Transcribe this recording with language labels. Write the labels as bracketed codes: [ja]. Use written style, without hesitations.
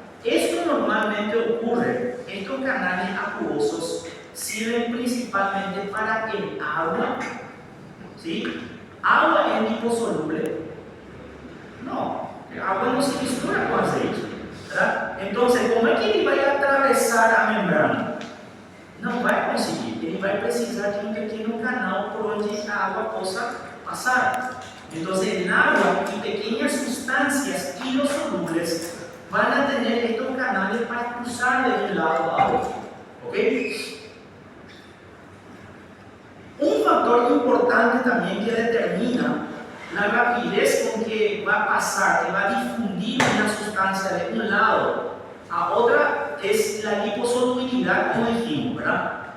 [es] Esto normalmente ocurre, estos canales acuosos sirven principalmente para el agua. ¿Sí? ¿Agua es liposoluble? No, el agua no se mistura con aceite, ¿verdad? Entonces, ¿cómo es que él va a atravesar a membrana? [pt] Não vai conseguir, ele vai precisar de um pequeno canal por onde a água possa passar. [es] Então, el agua y pequeñas sustancias hidrosolubles van a tener estos canales para cruzar de un lado a otro. ¿Ok? Un factor importante también que determina la rapidez con que va a pasar, que va a difundir una sustancia de un lado a otra, es la liposolubilidad, como dijimos, ¿verdad?